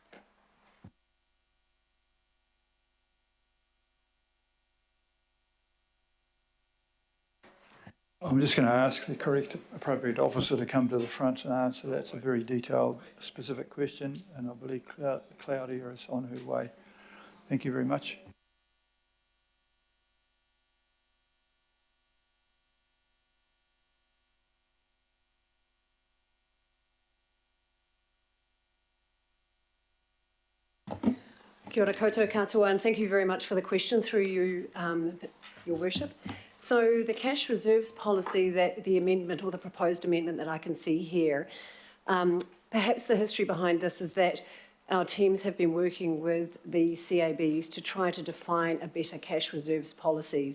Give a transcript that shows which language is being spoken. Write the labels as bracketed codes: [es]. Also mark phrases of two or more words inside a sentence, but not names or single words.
[en] I'm just going to ask the correct appropriate officer to come to the front and answer. That's a very detailed, specific question, and I believe Claudia is on her way. Thank you very much. [mi] Kia ora koutou katoa, [en] and thank you very much for the question through you, Your Worship. So the cash reserves policy, that the amendment or the proposed amendment that I can see here, perhaps the history behind this is that our teams have been working with the CABs to try to define a better cash reserves policies.